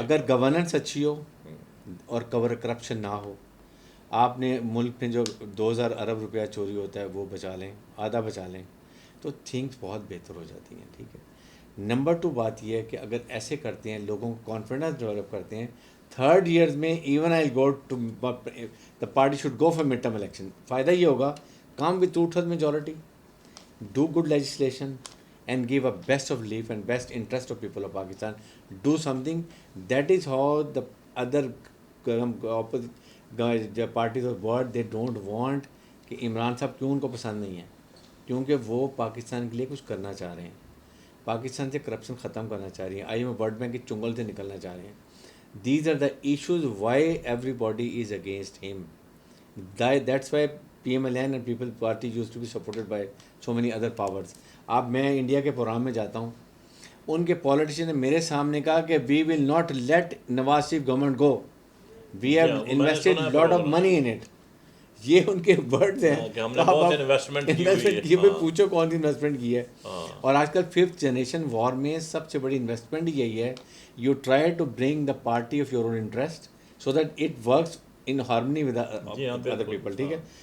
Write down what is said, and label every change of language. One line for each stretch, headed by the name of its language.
Urdu: اگر گورننس اچھی ہو اور کرپشن نہ ہو، آپ نے ملک میں جو 2000 ارب روپیہ چوری ہوتا ہے وہ بچا لیں، آدھا بچا لیں، تو تھنگس بہت بہتر ہو جاتی ہیں. ٹھیک ہے. نمبر 2 بات یہ ہے کہ اگر ایسے کرتے ہیں، لوگوں کو کانفیڈنس ڈیولپ کرتے ہیں، 3rd ایئرز میں
English: Even I go to the party should go for mid term election.
Urdu: فائدہ یہ ہوگا
English: Come with 2/3 majority, do good legislation and give a best of relief and best interest of people of Pakistan. Do something. That is how the other opposite parties of the world, they don't want
Urdu: کہ عمران صاحب کیوں ان کو پسند نہیں ہے، کیونکہ وہ پاکستان کے لیے کچھ کرنا چاہ رہے ہیں، پاکستان سے کرپشن ختم کرنا چاہ رہی ہیں، آئی ایم ورلڈ بینک کے چنگل سے نکلنا چاہ رہے ہیں.
English: These are the issues why everybody is against him. That's why PMLN and People's Party used to be supported by so many other powers.
Urdu: اب میں انڈیا کے پروگرام میں جاتا ہوں، ان کے پولیٹیشین نے میرے سامنے کہا کہ
English: We will not let Nawaz Sharif government go, we have invested lot of money in it.
Urdu: یہ ان کے ورڈز ہیں کہ ہم نے بہت انویسٹمنٹ کی یہ پوچھو کون سی انویسٹمنٹ کی ہے. اور آج کل 5th جنریشن وار میں سب سے بڑی انویسٹمنٹ یہی ہے،
English: You try to bring the party of your own interest so that it works in harmony with other people.
Urdu: ٹھیک ہے.